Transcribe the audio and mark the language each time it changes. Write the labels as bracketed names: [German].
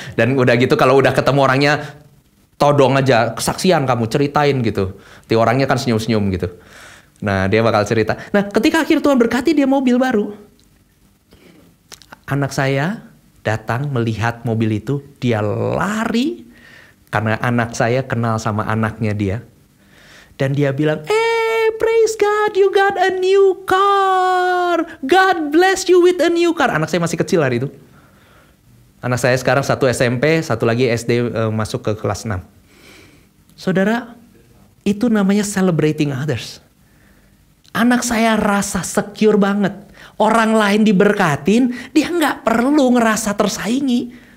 [Indonesian] Dan udah gitu kalau udah ketemu orangnya, todong aja, kesaksian kamu, ceritain gitu. Nanti orangnya kan senyum-senyum gitu. Nah, dia bakal cerita. Nah, ketika akhir Tuhan berkati dia mobil baru. Anak saya datang melihat mobil itu, dia lari. Karena anak saya kenal sama anaknya dia. Dan dia bilang, [English] praise God, you got a new car. God bless you with a new car. [Indonesian] Anak saya masih kecil hari itu. Anak saya sekarang satu SMP, satu lagi SD masuk ke kelas 6. Saudara, itu namanya celebrating others. Anak saya rasa secure banget. Orang lain diberkatin, dia nggak perlu ngerasa tersaingi.